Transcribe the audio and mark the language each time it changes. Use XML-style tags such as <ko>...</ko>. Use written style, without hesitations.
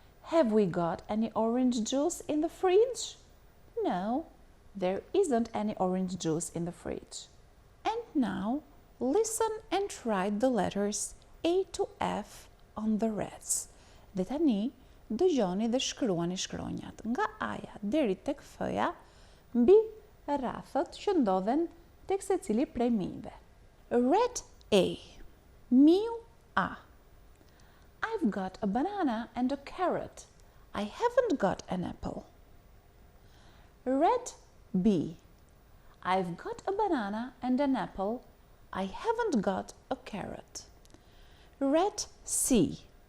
<en>Have we got any orange juice in the fridge? No, there isn't any orange juice in the fridge. And now, listen and write the letters A to F on the reds.</en> <sq>Dhe tani, dëgjoni dhe shkruani shkronjat nga A-ja deri tek F-ja mbi rrafët që ndodhen tek secili prej mijve.</sq> <en>Red A.</en> <sq>Miu A.</sq> <en>I've got a banana and a carrot. I haven't got an apple. Red B. I've got a banana and an apple. I haven't got a carrot. Red C.</en>